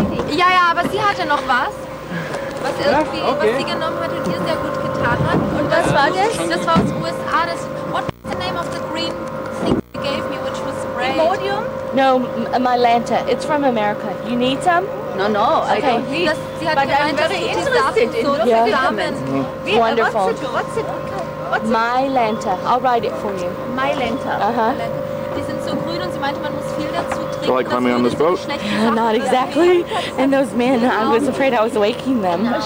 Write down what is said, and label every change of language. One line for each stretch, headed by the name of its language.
German: Ja, aber sie hatte noch was. Was irgendwie, was sie genommen hat und ihr sehr gut getan hat. Und was war das? Das war aus USA.
English: What's the name of the green thing you gave me, which was spray? Imodium? No, Mylanta. It's from America. You need some? No, I don't need.
German: Sie hat gemeint, dass die Sachen so zusammen.
English: Wonderful. What's it? Mylanta. I'll write it for you. Mylanta.
German: Die sind so grün und sie meinte, man muss viel dazu trinken.
English: So like climbing on this boat? Not exactly. And those men, I was afraid I was waking them.